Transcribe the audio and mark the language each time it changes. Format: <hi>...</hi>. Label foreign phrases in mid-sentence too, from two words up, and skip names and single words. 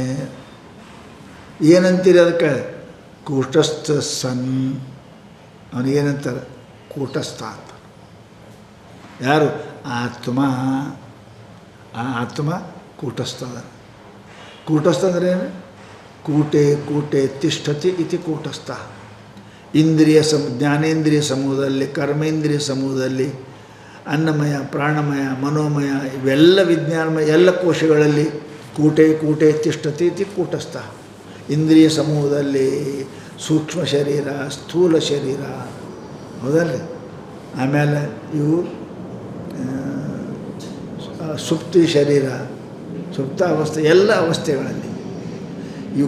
<kn>ಏನಂತೀರಿ ಅದಕ್ಕೆ? ಕೂಟಸ್ಥ ಸನ್. ಅವನಿಗೇನಂತಾರೆ? ಕೂಟಸ್ಥ ಅಂತ. ಯಾರು? ಆತ್ಮ. ಆ ಆತ್ಮ ಕೂಟಸ್ಥ ಅದ. ಕೂಟಸ್ಥ ಅಂದ್ರೆ ಏನು?</kn> <sa>ಕೂಟೆ ತಿಷ್ಠತಿ ಇತಿ ಕೂಟಸ್ಥ.</sa> <kn>ಜ್ಞಾನೇಂದ್ರಿಯ ಸಮೂಹದಲ್ಲಿ, ಕರ್ಮೇಂದ್ರಿಯ ಸಮೂಹದಲ್ಲಿ ಅನ್ನಮಯ, ಪ್ರಾಣಮಯ, ಮನೋಮಯ ಇವೆಲ್ಲ ವಿಜ್ಞಾನಮಯ ಎಲ್ಲ ಕೋಶಗಳಲ್ಲಿ</kn> <sa>ಕೂಟೆ ಕೂಟೆ ತಿಷ್ಠತಿ ಇತಿ ಕೂಟಸ್ಥ.</sa> <kn>ಇಂದ್ರಿಯ ಸಮೂಹದಲ್ಲಿ ಸೂಕ್ಷ್ಮ ಶರೀರ, ಸ್ಥೂಲ ಶರೀರ, ಹೌದಲ್ಲ. ಆಮೇಲೆ ಇವು ಸುಪ್ತಿ ಶರೀರ, ಸುಪ್ತಾವಸ್ಥೆ, ಎಲ್ಲ ಅವಸ್ಥೆಗಳಲ್ಲಿ ಇವು</kn>